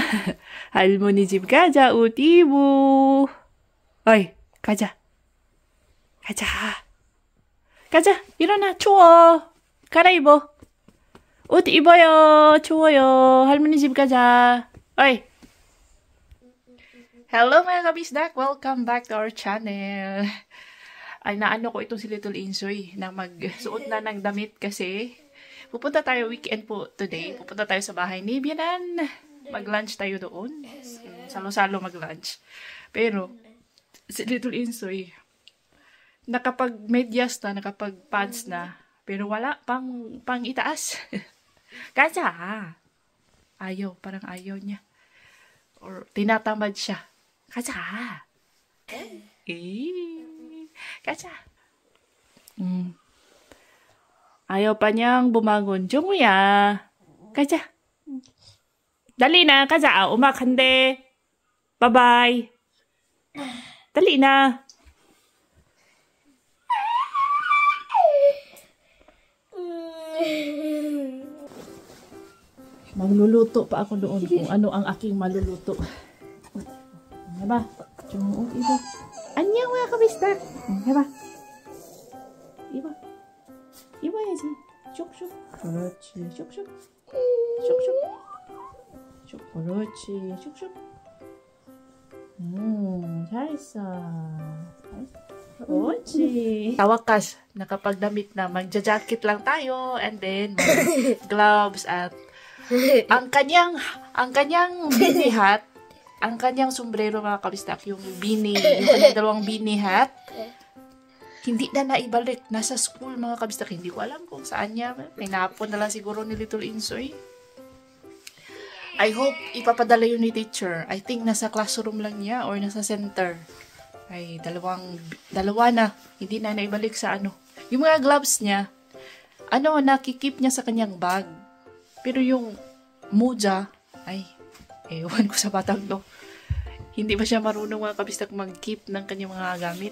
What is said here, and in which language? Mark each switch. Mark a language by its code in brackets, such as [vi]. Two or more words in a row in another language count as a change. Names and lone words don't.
[ko] 할머니 집 가자. 옷 입어. 어이, 가자. 가자. 가자. 일어나. 추워. 갈아입어. 옷 입어요. 추워요. 할머니 집 가자. 어이. [en] Hello mga [tl] kabisdak! [en] Welcome back to our channel. [tl] Ay, naano ko itong si Little Insoy na magsuot na ng damit kasi pupunta tayo [en] weekend po today. [tl] Pupunta tayo sa bahay ni Bianan. Mag-lunch tayo doon. Salo-salo mag-lunch. Pero, si Little Insoy, nakapag-medyas na, nakapag-pants na, pero wala pang itaas. Kaya, ayaw, parang ayaw niya. Or tinatamad siya. [ko] 가자. 가자. [tl] Ayaw pa niyang bumangon. [ko] 종우야. 가자. [tl] Dali na. [ko] 가자. 우막한데. [tl] Bye-bye. Dali na. Magluluto pa ako doon kung ano ang aking maluluto. Diba? Jungkook, iba. [ko] 안녕, [tl] mga kabisdak. Diba? [ko] 이봐. 이봐야지. 슉슉. 그렇지. 슉슉. 슉슉. 슉. 그렇지. 슉슉. 잘했어. 그렇지. [tl] Sa wakas, nakapagdamit na. Magja-jacket lang tayo. And then, gloves at ang kanyang [en] beanie hat, [tl] ang kanyang sombrero mga kabisdak, yung kanyang dalawang [en] beanie hat, [tl] hindi na naibalik. Nasa school mga kabisdak. Hindi ko alam kung saan niya. Pinapon na lang siguro ni Little Insoy. [en] I hope [tl] ipapadala yun ni teacher. [en] I think [tl] nasa classroom lang niya or nasa center. Ay, dalawa na. Hindi na naibalik sa ano. Yung mga gloves niya, nakikip niya sa kanyang bag. Pero yung moja, ay, ewan ko sa batang to. Hindi ba siya marunong mga kabisdak mag-keep ng kanyang mga gamit?